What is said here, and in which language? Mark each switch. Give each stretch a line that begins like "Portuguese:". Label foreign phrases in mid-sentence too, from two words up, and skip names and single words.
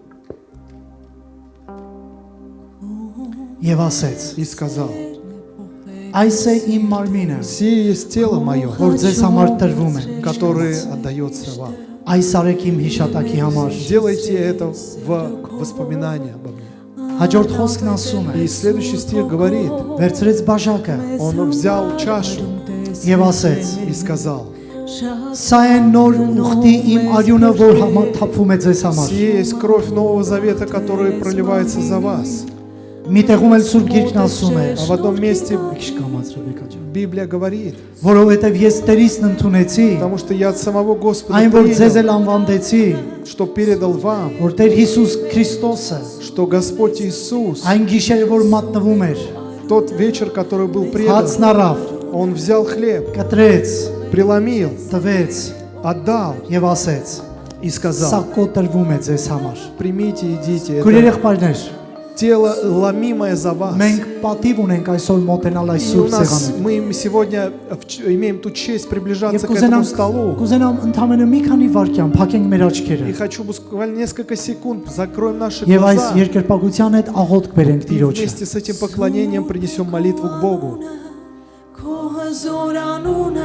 Armenian: եւ ասեց.
Russian: и сказал,
Armenian: Այս է իմ մարմինը,
Russian: «Сие есть тело мое,
Armenian: որ ձեզ համար տրվում է։
Russian: которое отдается вам.
Armenian: Այս արեք իմ հիշատակի համար։
Russian: Делайте это в воспоминания обо мне».
Armenian: Հաջորդ խոսքն ասում է.
Russian: И следующий стих говорит,
Armenian: Վերցրեց բաժակը
Russian: он взял чашу
Armenian: եւ ասեց.
Russian: и сказал,
Armenian: Սա է նոր ուխտի իմ արյունը, որ թափվում է ձեզ համար։
Russian: «Сие есть кровь Нового Завета, которая проливается за вас».
Armenian: Մի տեղում էլ Սուրբ Գիրքն ասում է.
Russian: А в одном месте
Armenian: Քիչ կամաց Ռեբեկա ջան։
Russian: Библия говорит,
Armenian: Որովհետեւ ես Տերիսն ընդունեցի,
Russian: потому что я от самого Господа
Armenian: այն որ ձեզ
Russian: принял,
Armenian: էլ անվանդեցի,
Russian: что передал вам,
Armenian: որ Տեր Հիսուս Քրիստոսը
Russian: что Господь Иисус,
Armenian: այն գիշերը որ մատնվում էր,
Russian: тот вечер, который был предан,
Armenian: հացն առավ,
Russian: Он взял хлеб,
Armenian: կտրեց,
Russian: преломил,
Armenian: տվեց
Russian: отдал
Armenian: եւ ասեց.
Russian: и
Armenian: Սա
Russian: сказал,
Armenian: կոտրվում է ձեզ համար։
Russian: примите, идите,
Armenian: Քույրեր
Russian: это
Armenian: եղբայրներ,
Russian: тело ломимое за вас.
Armenian: մենք պատիվ ունենք այսօր մոտենալ այս
Russian: И у
Armenian: Սուրբ
Russian: нас,
Armenian: սեղանին։
Russian: мы сегодня имеем ту честь
Armenian: Եվ
Russian: приближаться к этому
Armenian: կուզենամ
Russian: столу.
Armenian: կուզենամ ընդամենը մի քանի վայրկյան փակենք մեր
Russian: И
Armenian: աչքերը
Russian: хочу буквально несколько секунд, закроем наши
Armenian: եւ այս
Russian: глаза
Armenian: երկրպագության հետ աղոթք բերենք
Russian: и
Armenian: Տիրոջը։
Russian: вместе с этим поклонением принесем молитву к Богу.
Armenian: Քո հզոր անունը